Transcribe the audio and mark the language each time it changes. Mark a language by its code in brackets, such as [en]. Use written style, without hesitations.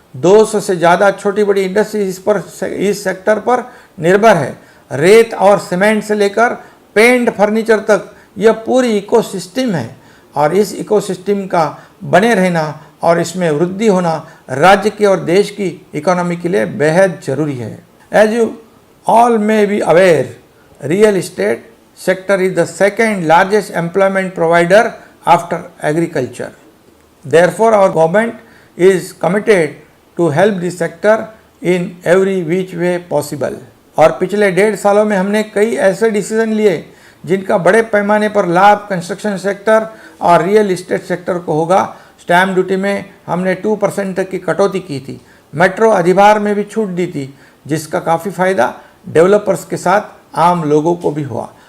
[hi] 200 से ज़्यादा छोटी बड़ी इंडस्ट्री इस सेक्टर पर निर्भर है. रेत और सीमेंट से लेकर पेंट फर्नीचर तक यह पूरी इकोसिस्टम है और इस इकोसिस्टम का बने रहना और इसमें वृद्धि होना राज्य की और देश की इकोनॉमी के लिए बेहद ज़रूरी है. [en] As you all may be aware, real estate sector is the second largest employment provider after agriculture. Therefore, our government is committed to help the sector in every which way possible. [hi] और पिछले 1.5 सालों में हमने कई ऐसे decision लिए जिनका बड़े पैमाने पर लाभ कंस्ट्रक्शन सेक्टर और रियल इस्टेट सेक्टर को होगा। स्टैम्प ड्यूटी में हमने 2% तक की कटौती की थी। मेट्रो अधिभार में भी छूट दी थी, जिसका काफ़ी फ़ायदा डेवलपर्स के साथ आम लोगों को भी हुआ।